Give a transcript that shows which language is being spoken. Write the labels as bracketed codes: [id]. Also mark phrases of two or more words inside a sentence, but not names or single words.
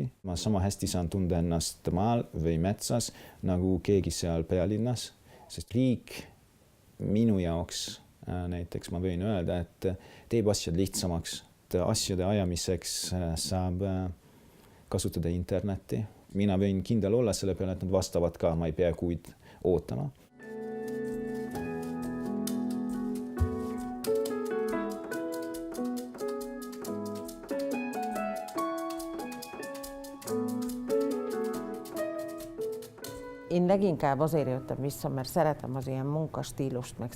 [et] Ma sama hästi saan tunda ennast maal või metsas nagu keegi seal pealinnas, sest riik minu jaoks näiteks ma võin öelda, et teeb asjad lihtsamaks. Asjade ajamiseks saab kasutada internetti. Mina võin kindel olla selle peale, et nad vastavad ka, ma ei pea kuid ootama. [hu] Én leginkább azért jöttem vissza, mert szeretem az ilyen munkastílust, meg